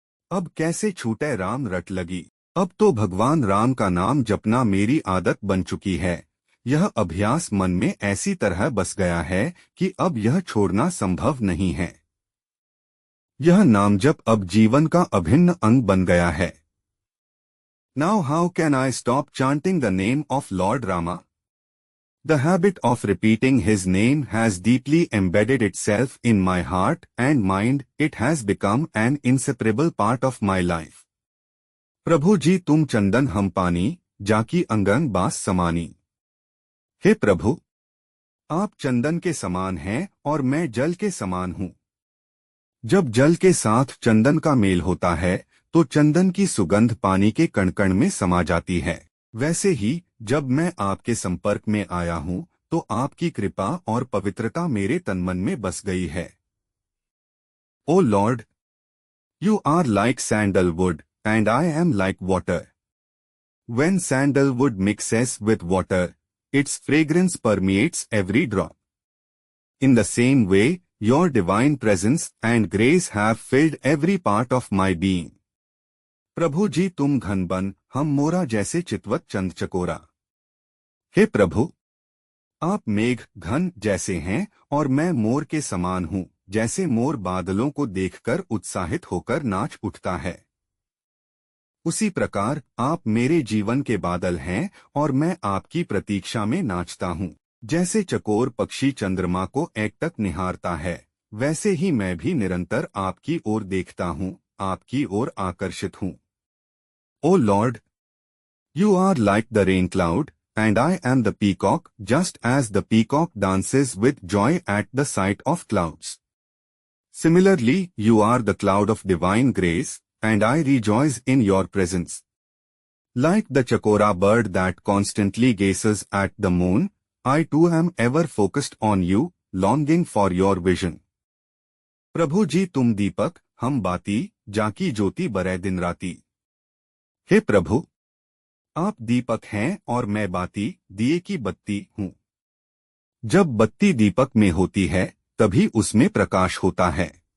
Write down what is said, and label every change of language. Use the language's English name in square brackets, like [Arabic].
[Hindi] अब कैसे छूटे राम रट लगी। अब तो भगवान राम का नाम जपना मेरी आदत बन चुकी है। यह अभ्यास मन में ऐसी तरह बस गया है कि अब यह छोड़ना संभव नहीं है। यह नाम जप अब जीवन का अभिन्न अंग बन गया है। [English] Now how can I stop chanting the name of Lord Rama? The habit of repeating his name has deeply embedded itself in my heart and mind. It has become an inseparable part of my life. [Hindi] प्रभु जी तुम चंदन हम पानी, जाकी अंगन बास समानी। हे प्रभु, आप चंदन के समान हैं और मैं जल के समान हूँ। जब जल के साथ चंदन का मेल होता है तो चंदन की सुगंध पानी के कण-कण में समा जाती है। वैसे ही जब मैं आपके संपर्क में आया हूँ तो आपकी कृपा और पवित्रता मेरे तनमन में बस गई है। [English] Oh lord, you are like sandalwood and I am like water. When sandalwood mixes with water, its fragrance permeates every drop. In the same way, your divine presence and grace have filled every part of my being. [Hindi] प्रभु जी तुम घन बन, हम मोरा जैसे चितवत चंद चकोरा। हे प्रभु, आप मेघ घन जैसे हैं और मैं मोर के समान हूँ, जैसे मोर बादलों को देखकर उत्साहित होकर नाच उठता है। उसी प्रकार आप मेरे जीवन के बादल हैं और मैं आपकी प्रतीक्षा में नाचता हूँ। जैसे चकोर पक्षी चंद्रमा को एकटक निहारता है, वैसे ही मैं भी निरंतर आपकी ओर देखता हूँ, आपकी ओर आकर्षित हूँ। [English] Oh lord, you are like the rain cloud and I am the peacock, just as the peacock dances with joy at the sight of clouds. Similarly you are the cloud of divine grace and I rejoice in your presence. Like the chakora bird that constantly gazes at the moon, I too am ever focused on you, longing for your vision. [Hindi] प्रभु जी तुम दीपक, हम बाती, जाकी ज्योति बरै दिन राती। हे प्रभु, आप दीपक हैं और मैं बाती, दिए की बत्ती हूँ। जब बत्ती दीपक में होती है, तभी उसमें प्रकाश होता है।